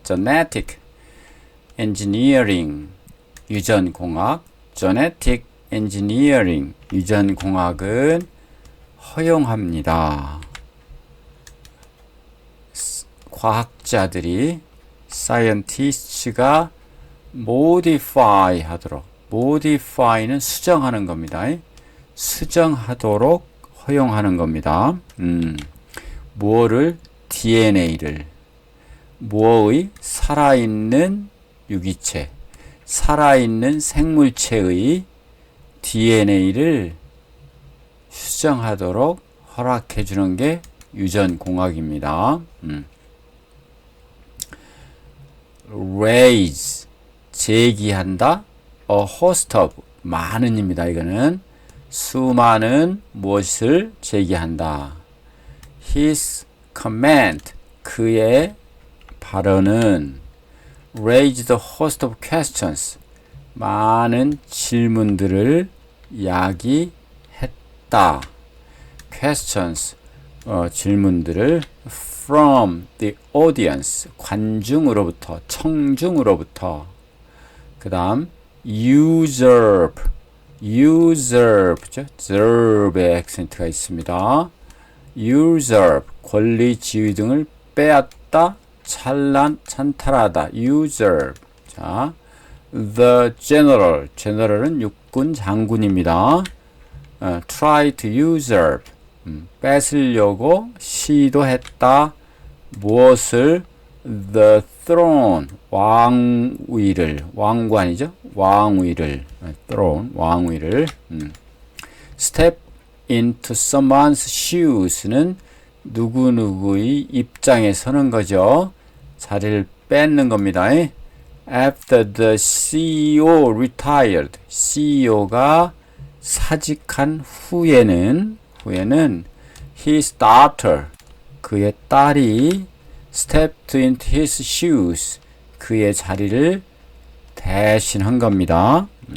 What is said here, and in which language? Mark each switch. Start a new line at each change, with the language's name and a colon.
English: genetic engineering,
Korean: 유전공학.
English: genetic engineering,
Korean: 유전공학은 허용합니다. 과학자들이, scientists가 modify 하도록, modify는 수정하는 겁니다. 수정하도록 허용하는 겁니다. 무엇을? DNA를. 무엇의? 살아있는 유기체, 살아있는 생물체의 DNA를 수정하도록 허락해 주는 게 유전공학입니다.
English: raise,
Korean: 제기한다.
English: a host of,
Korean: 많은입니다. 이거는 수많은 무엇을 제기한다.
English: his command,
Korean: 그의 발언은
English: raised a host of questions,
Korean: 많은 질문들을 야기했다. questions, 질문들을
English: from the audience,
Korean: 관중으로부터, 청중으로부터. 그 다음 usurp죠. usurp의 액센트가 있습니다. usurp, 권리, 지위 등을 빼앗다, 찬탈하다. usurp. 자,
English: the general
Korean: 은 육군 장군입니다.
English: try to usurp,
Korean: 뺏으려고 시도했다. 무엇을?
English: the throne,
Korean: 왕위를, 왕관이죠. 왕위를 throne, 왕위를
English: step into someone's shoes
Korean: 는 누구누구의 입장에 서는 거죠. 자리를 뺏는 겁니다.
English: After the CEO retired,
Korean: CEO가 사직한 후에는
English: his daughter,
Korean: 그의 딸이
English: stepped into his shoes,
Korean: 그의 자리를 대신한 겁니다.